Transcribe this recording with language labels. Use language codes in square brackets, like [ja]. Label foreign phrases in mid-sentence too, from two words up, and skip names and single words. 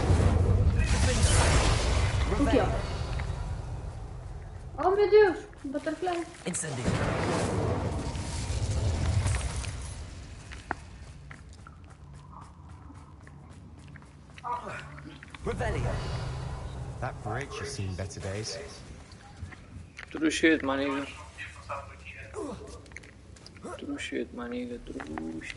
[pt] O que é? Oh meu Deus! Butterfly! [en] Incendio. Revelio. That bridge has seen better days. [pt] Tudo cheio de maniga. Tudo cheio de maniga, tudo cheio.